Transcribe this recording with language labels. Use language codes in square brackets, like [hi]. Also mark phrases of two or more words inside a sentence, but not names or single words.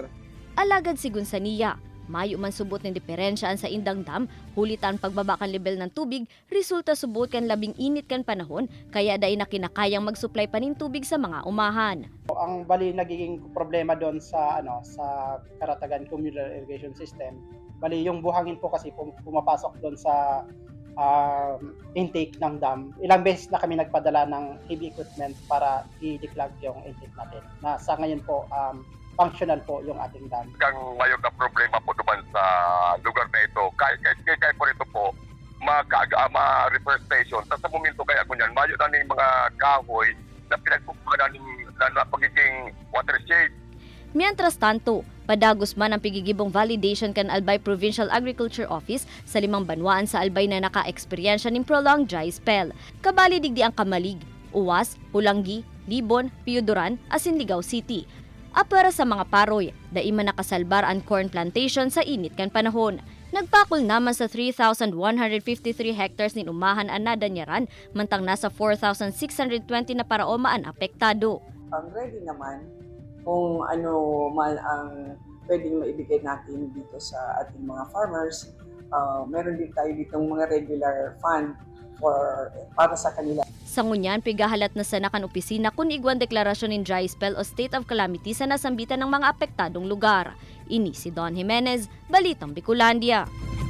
[bik] Alagad si Gonzania, mayo man subot ng diferensyaan sa Indang Dam, hulitan pagbaba kan level ng tubig, resulta subot kan labing init kan panahon, kaya dahil na kinakayang mag-supply pa ng tubig sa mga umahan. [tl] Ang bali nagiging problema doon sa sa Karatagan Communal Irrigation System, bali yung buhangin po kasi pumapasok doon sa intake ng dam. Ilang beses na kami nagpadala ng [en] heavy equipment [tl] para i-declog yung intake natin. Na sa ngayon po, functional po yung ating dam. Ang mayroon na problema po naman sa lugar na ito, kaya po ito po, ma-reforestation. [bik] Sa momento kaya ko niyan, mayo na yung mga kahoy na pinagpupunan na pagiging watershed. Mientras tanto, padagos man ang pigigibong validation kan Albay Provincial Agriculture Office sa 5 banwaan sa Albay na naka-eksperyensya ng [en] prolonged dry spell. [bik] Kabali digdi ang Kamalig, Uwas, Pulanggi, Libon, Piudoran, asin Ligao City. Para sa mga paroy, daima nakasalbar ang [en] corn plantation [bik] sa init kan panahon. Nagpakol naman sa 3,153 hectares ni umahan ang nadanyaran, mantang nasa 4,620 na paraoma ang apektado. [tl] Ang ready naman kung ano man ang pwedeng maibigay natin dito sa ating mga farmers. Meron din tayo ditong mga regular fund para sa kanila. [bik] Sa ngunyan, pigahalat na sa nakan opisina kung igwan deklarasyon ng dry spell o state of calamity sa nasambitan ng mga apektadong lugar. Ini si Don Jimenez, Balitang Bicolandia.